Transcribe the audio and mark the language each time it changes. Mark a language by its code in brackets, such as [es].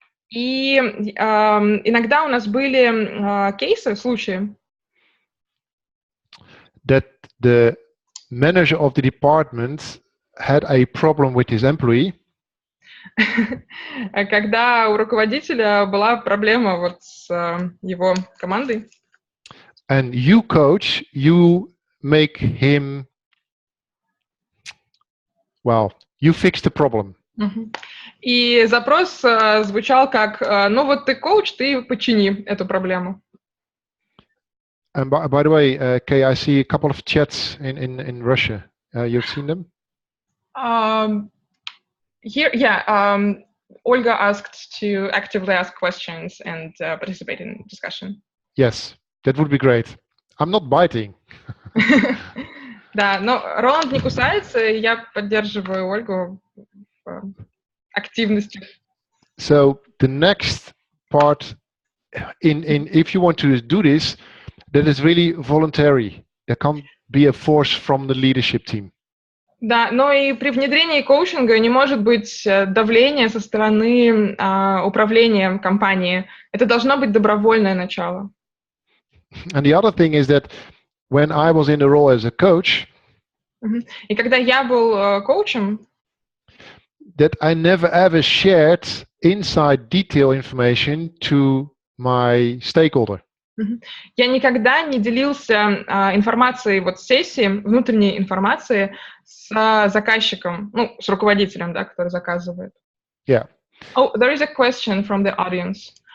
[ru] И иногда у нас были кейсы, случаи. [en] That the manager of the department had a problem with his employee. [ru] Когда у руководителя была проблема вот с его командой. [en] And you coach, you make him, you fix the problem. [ru] И запрос звучал как, ну вот ты коуч, ты почини эту проблему. [en] And by the way, Kay, I see a couple of chats in Russia. You've seen them? Here, Olga asked to actively ask questions and participate in discussion. Yes, that would be great. I'm not biting. [ru] Да, но Роланд не кусается, и я поддерживаю Ольгу в активности. [en] So the next part, if you want to do this, that is really voluntary. There can't be a force from the leadership team. [ru] Да, но и при внедрении коучинга не может быть давления со стороны управления компании. Это должно быть добровольное начало. [en] And the other thing is that when I was in the role as a coach, [ru] и когда я был коучем, [en] that I never ever shared inside detail information to my stakeholder. [ru] Я никогда не делился информацией вот сессии, внутренней информацией с заказчиком, ну, с руководителем, да, который заказывает. [en] Yeah. Oh, there is a question from the audience.